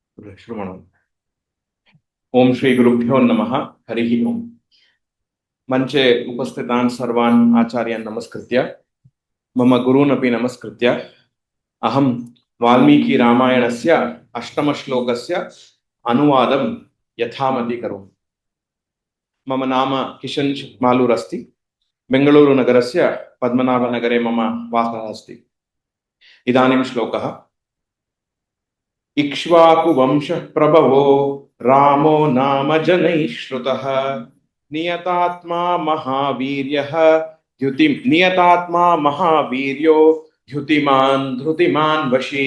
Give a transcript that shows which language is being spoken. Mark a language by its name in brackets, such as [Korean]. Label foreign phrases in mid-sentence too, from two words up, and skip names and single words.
[Kannada] ಶುರು ಮಾಡೋಣ. [Sanskrit] ಓಂ ಶ್ರೀ ಗುರುಭ್ಯೋ ನಮಃ. ಹರಿ ಓಂ. ಮಂಚೆ ಉಪಸ್ಥಿತಾನ್ ಸರ್ವಾನ್ ಆಚಾರ್ಯಾನ್ ನಮಸ್ಕೃತ್ಯ ಮಮ ಗುರೂನಪಿ ನಮಸ್ಕೃತ್ಯ ಅಹಂ ವಾಲ್ಮೀಕಿ ರಾಮಾಯಣಸ್ಯ ಅಷ್ಟಮ ಶ್ಲೋಕಸ್ಯ ಅನುವಾದಂ ಯಥಾಮತಿ ಕರೋಮಿ. ಮಮ ನಾಮ ಕಿಶನ್ ಮಾಲೂರ್ अस्ति. ಬೆಂಗಳೂರು ನಗರಸ್ಯ ಪದ್ಮನಾಭನಗರೆ ಮಮ ವಾಸಃ अस्ति. ಇದಾನಿಂ ಶ್ಲೋಕಃ. इक्ष्वाकु वंश प्रभवो रामो नाम जनैः श्रुतः नियतात्मा महावीर्यः नियतात्मा महावीर्यो द्युतिमान् धृतिमान् वशी.